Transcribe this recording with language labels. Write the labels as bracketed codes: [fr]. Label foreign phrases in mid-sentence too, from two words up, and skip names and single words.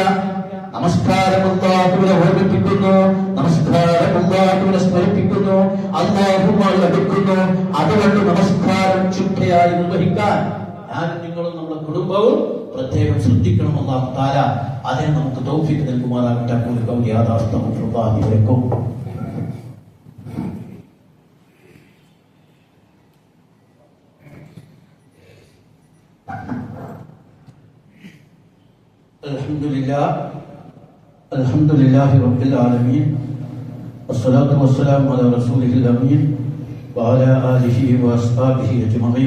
[ml] നമസ്കാരം അല്ലാഹുവിനെ ഓർമ്മിപ്പിക്കുന്നു, നമസ്കാരം അല്ലാഹുവിനെ സ്മരിപ്പിക്കുന്നു, അല്ലാഹുവുമായി അടുക്കുന്നു. അതുകൊണ്ട് നമസ്കാരം ചിട്ടയായി നിർവഹിക്കാൻ ഞാനും നിങ്ങളും നമ്മുടെ കുടുംബവും പ്രത്യേകം ശ്രദ്ധിക്കണം. [ar] الله تعالى [ml] അതിനെ നമുക്ക് തൗഫീഖ് നൽകുമാറാകട്ടെ. [ar] ും الحمد لله رب العالمين والصلاة والسلام على رسوله الأمين وعلى آله وأصحابه أجمعين.